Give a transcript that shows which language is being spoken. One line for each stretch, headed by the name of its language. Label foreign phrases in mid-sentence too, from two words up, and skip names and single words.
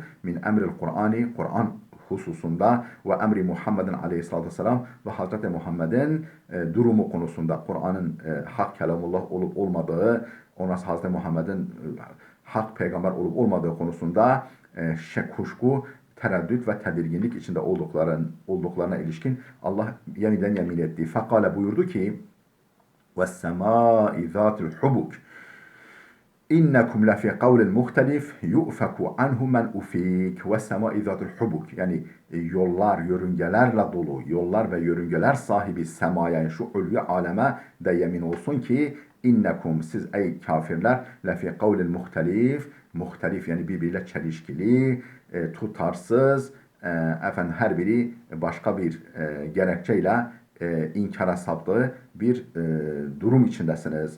Arabic: من أمر القرآن,
Turkish: Kur'an hususunda
Arabic: وأمر محمد عليه الصلاة والسلام
Turkish: ve Hazreti Muhammed'in durumu konusunda, Kur'an'ın hak kelamullah olup olmadığı, ona Hazreti Muhammed'in hak peygamber olup olmadığı konusunda kuşku, tereddüt ve tedirginlik içinde olduklarına ilişkin Allah yeniden yemin etti. Fakale buyurdu ki
Arabic: وَالسَّمَاءِ ذَاتِ الْحُبُكِ. إنكم لفي قول مختلف يؤفك عنه من أفك والسماء ذات الحبك.
Turkish: Yani yollar, yörüngelerle dolu, yollar ve yörüngeler sahibi semaya, yani şu ulvi aleme de yemin olsun ki innekum, siz ey kafirler,
Arabic: لفي قول مختلف,
Turkish: muhtelif yani birbiriyle çelişkili, tutarsız, efendim her biri başka bir gerekçeyle inkara saptığı bir durum içindesiniz.